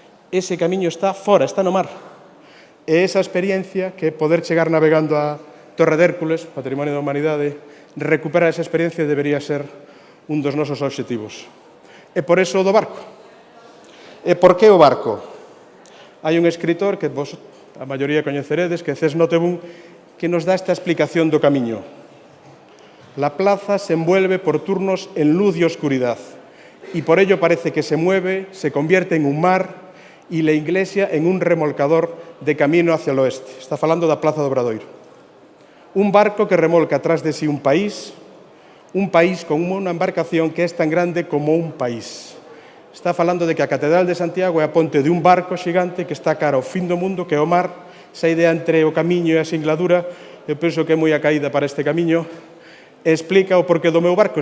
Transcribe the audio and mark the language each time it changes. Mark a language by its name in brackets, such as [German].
[Galician] Ese camiño está fora, está no mar. E esa experiencia que poder chegar navegando a Torre de Hércules, Patrimonio da Humanidade, recuperar esa experiencia debería ser un dos nosos obxectivos. E por eso o do barco. E por que o barco? Hai un escritor que vos, a maioría, coñeceredes, que é Cés Nottebohm, que nos dá esta explicación do camiño. [Spanish] La plaza se envuelve por turnos en luz y oscuridad, y por ello parece que se mueve, se convierte en un mar, y la iglesia en un remolcador de camino hacia el oeste. [Galician] Está falando da Plaza do Obradoiro. Un barco que remolca atrás de sí un país con unha embarcación que é tan grande como un país. Está falando de que a Catedral de Santiago é a ponte de un barco xigante que está cara ao fin do mundo, que é o mar. Esa idea entre o camiño e a singladura, eu penso que é moi a caída para este camiño, e explica o porqué do meu barco.